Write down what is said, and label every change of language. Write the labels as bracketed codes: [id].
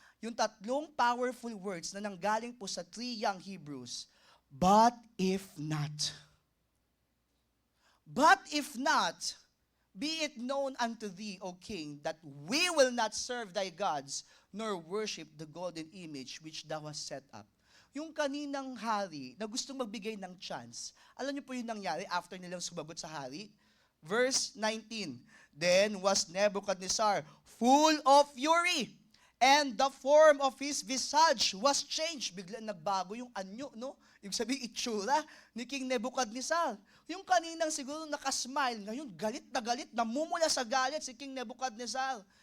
[tl] Yung 3 powerful words na nanggaling po sa 3 young Hebrews. [en] But if not. But if not, be it known unto thee, O king, that we will not serve thy gods, nor worship the golden image which thou hast set up. [tl] Yung kaninang hari na gustong magbigay ng chance, alam niyo po yung nangyari after nilang sumagot sa hari? [en] Verse 19, Then was Nebuchadnezzar full of fury, and the form of his visage was changed. [tl] Bigla nagbago yung anyo, no? Ibig sabihin, itsura ni King Nebuchadnezzar. Yung kaninang siguro nakasmile, ngayon galit, namumula sa galit si King Nebuchadnezzar.